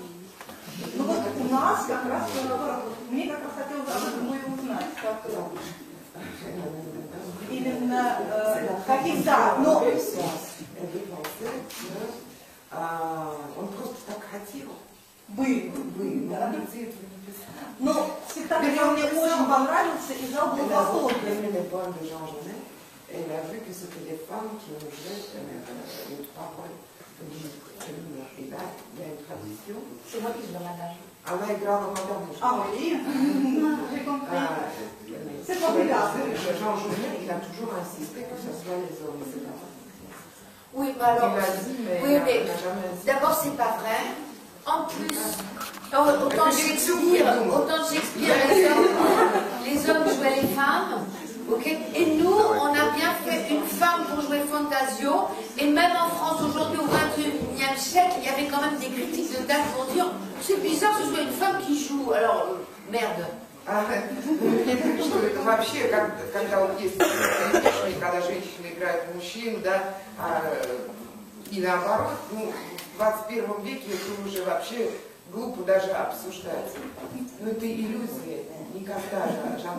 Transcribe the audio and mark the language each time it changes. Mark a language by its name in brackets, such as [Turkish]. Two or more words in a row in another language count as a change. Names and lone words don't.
[Russian] Ну вот у нас как раз, мне как раз хотелось об этом и узнать, как именно каких-то, но... Он просто так хотел. Вы. Да, нигде этого не писал. Но спектакль мне очень понравился, и зал был восторженный. [French] Elle a vu que c'était des femmes qui osaient une parole. Et là, il y a une tradition. C'est moi qui je demande l'âge. [Russian] Она играла мадам. [French] Ah oui, j'ai compris. C'est formidable. Jean Jouvet, il a toujours insisté que ce soit les hommes. Oui, mais alors... Il a dit, mais oui, mais il n'a jamais insisté. d'abord, c'est pas vrai. En plus, autant de Shakespeare, les hommes jouaient les femmes. Okay. Et nous, on a bien fait une femme pour jouer Fantasio. Et même en France, aujourd'hui, au XXIe siècle, il y avait quand même des critiques de théâtre pour dire c'est bizarre que ce soit une femme qui joue. Alors, merde. [Russian] Что это вообще, когда вот есть когда женщины играют мужчин, да, и наоборот, ну, в 21 веке это уже вообще глупо даже обсуждать. Но это иллюзия, никогда жанр.